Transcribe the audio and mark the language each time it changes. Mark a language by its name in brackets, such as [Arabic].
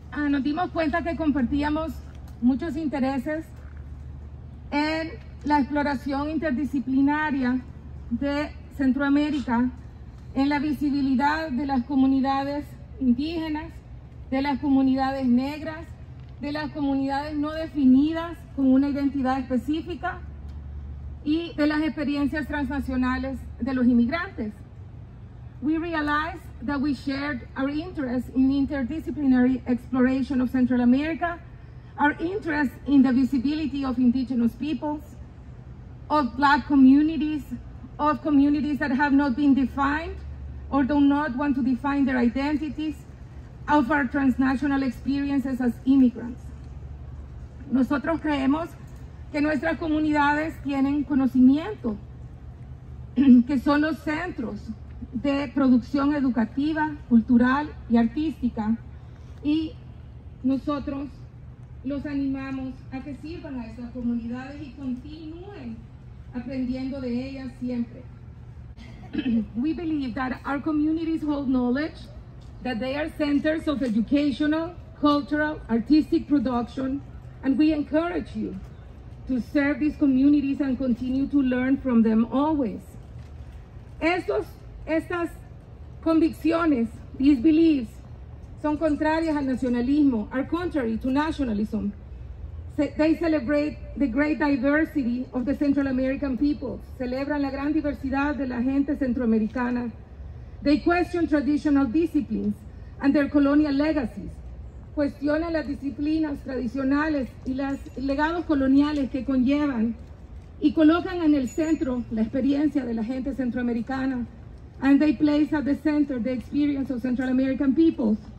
[Spanish] nos dimos cuenta que compartíamos muchos intereses en la exploración interdisciplinaria de Centroamérica, en la visibilidad de las comunidades indígenas, de las comunidades negras, de las comunidades no definidas con una identidad específica y de las experiencias transnacionales de los inmigrantes. [English] We realized that we shared our interest in interdisciplinary exploration of Central America, our interest in the visibility of indigenous peoples, of Black communities, of communities that have not been defined or do not want to define their identities, of our transnational experiences as immigrants. [Spanish] Nosotros creemos que nuestras comunidades tienen conocimiento, que son los centros de producción educativa, cultural y artística, y nosotros los animamos a que sirvan a estas comunidades y continúen aprendiendo de ellas siempre. [English] We believe that our communities hold knowledge, that they are centers of educational, cultural, artistic production, and we encourage you to serve these communities and continue to learn from them always. [Spanish] Estas convicciones, [English] these beliefs, [Spanish] son contrarias al nacionalismo, [English] are contrary to nationalism. They celebrate the great diversity of the Central American peoples, [Spanish] celebran la gran diversidad de la gente centroamericana. [English] They question traditional disciplines and their colonial legacies. [Spanish] Cuestionan las disciplinas tradicionales y los legados coloniales que conllevan y colocan en el centro la experiencia de la gente centroamericana. [English] And they place at the center the experience of Central American people.